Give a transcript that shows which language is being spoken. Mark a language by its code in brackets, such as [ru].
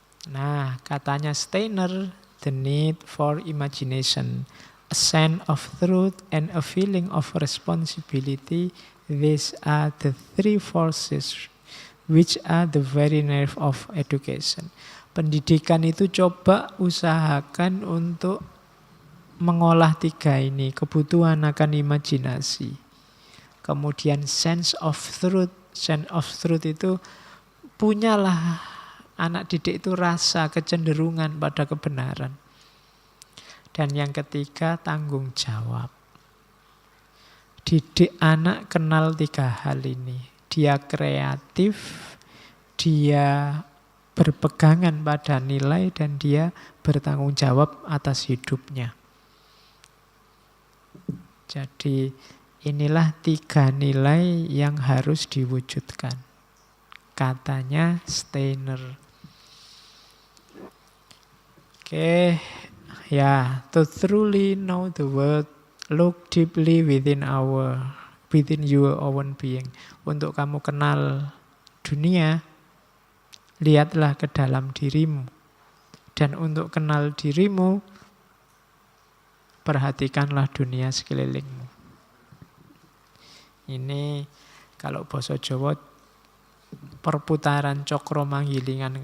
[id] Nah, katanya Steiner, [en] the need for imagination, a sense of truth and a feeling of responsibility, these are the 3 forces which are the very nerve of education. [id] Pendidikan itu coba usahakan untuk mengolah 3 ini, kebutuhan akan imajinasi. Kemudian sense of truth. Sense of truth itu punyalah anak didik itu rasa kecenderungan pada kebenaran. Dan yang ketiga, tanggung jawab. Didik anak kenal 3 hal ini. Dia kreatif, dia berpegangan pada nilai, dan dia bertanggung jawab atas hidupnya. Jadi inilah 3 nilai yang harus diwujudkan. Katanya Steiner. Oke. [en] Ya, to truly know the world, look deeply within your own being. [id] Untuk kamu kenal dunia, lihatlah ke dalam dirimu. Dan untuk kenal dirimu, perhatikanlah dunia sekelilingmu. Ini kalau basa Jawa perputaran cokro manggilingan.